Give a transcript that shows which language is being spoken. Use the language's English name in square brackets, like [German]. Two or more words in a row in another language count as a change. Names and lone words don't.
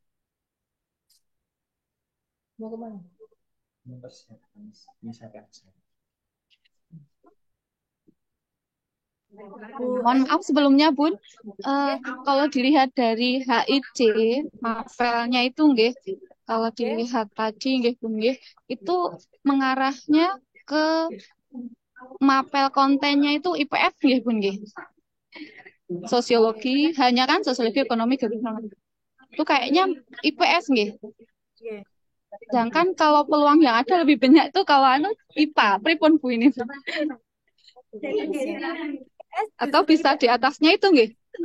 [Indonesian] Mau kemana? Mohon maaf sebelumnya Bun, kalau dilihat dari HIJ, mapelnya itu nggih, kalau dilihat tadi nggih Bun nggih, itu mengarahnya ke mapel kontennya itu IPS nggih Bun nggih. Sosiologi, hanya kan sosiologi ekonomi gitu. Itu kayaknya IPS nggih. Sedangkan kalau peluang yang ada lebih banyak itu kalau IPA, pripun Bu ini? Atau bisa di atasnya itu nggih?